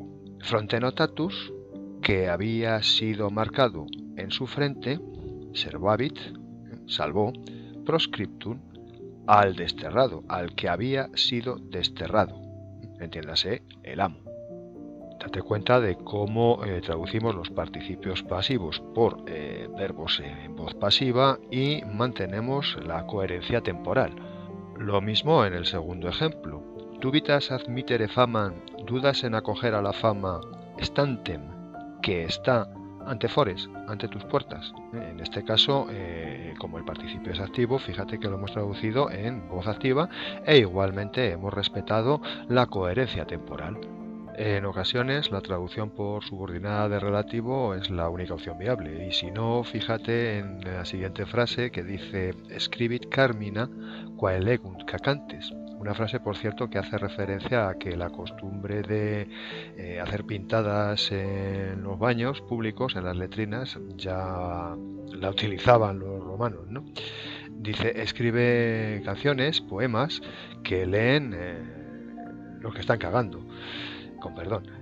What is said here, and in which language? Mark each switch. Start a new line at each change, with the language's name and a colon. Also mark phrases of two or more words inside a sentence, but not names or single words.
Spanish: Frontenotatus, que había sido marcado en su frente, servavit, salvó, proscriptum, al desterrado, al que había sido desterrado, entiéndase, el amo. Date cuenta de cómo traducimos los participios pasivos por verbos en voz pasiva y mantenemos la coherencia temporal. Lo mismo en el segundo ejemplo.
Latin: Dubitas admittere famam,
Spanish: dudas en acoger a la fama, stantem, que está
Latin: ante fores,
Spanish: ante tus puertas. En este caso, como el participio es activo, fíjate que lo hemos traducido en voz activa e igualmente hemos respetado la coherencia temporal. En ocasiones la traducción por subordinada de relativo es la única opción viable, y si no, fíjate en la siguiente frase que dice
Latin: scribit carmina quae legunt cacantes.
Spanish: Una frase, por cierto, que hace referencia a que la costumbre de hacer pintadas en los baños públicos, en las letrinas, ya la utilizaban los romanos, ¿no? Dice, escribe canciones, poemas, que leen los que están cagando, con perdón.